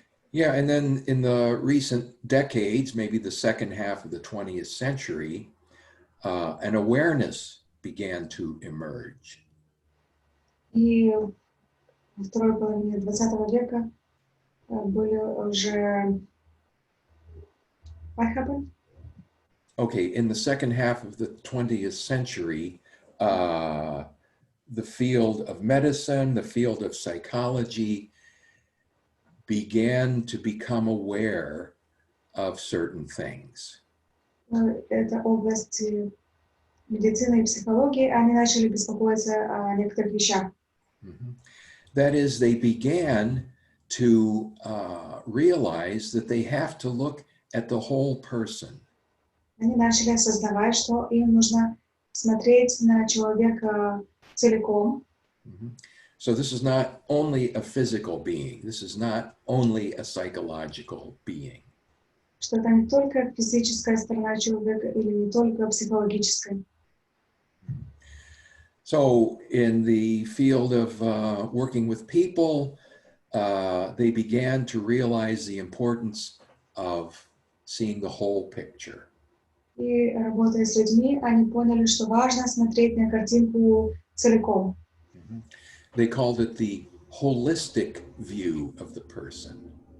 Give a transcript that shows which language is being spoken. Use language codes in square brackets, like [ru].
[en] Yeah, and then in the recent decades, maybe the second half of the 20th century, an awareness began to emerge. [ru] И во второй половине 20 века были уже... [en] What happened? Okay, in the second half of the 20th century, the field of medicine, the field of psychology began to become aware of certain things. [ru] Это область медицины и психологии, они начали беспокоиться о некоторых вещах. [en] That is, they began to realize that they have to look at the whole person. [ru] Они начали осознавать, что им нужно смотреть на человека целиком. [en] So this is not only a physical being. This is not only a psychological being. [ru] Что это не только физическая сторона человека или не только психологическая. [en] So in the field of working with people, they began to realize the importance of seeing the whole picture. [ru] И работая с людьми, они поняли, что важно смотреть на картинку целиком. [en] They called it the holistic view of the person.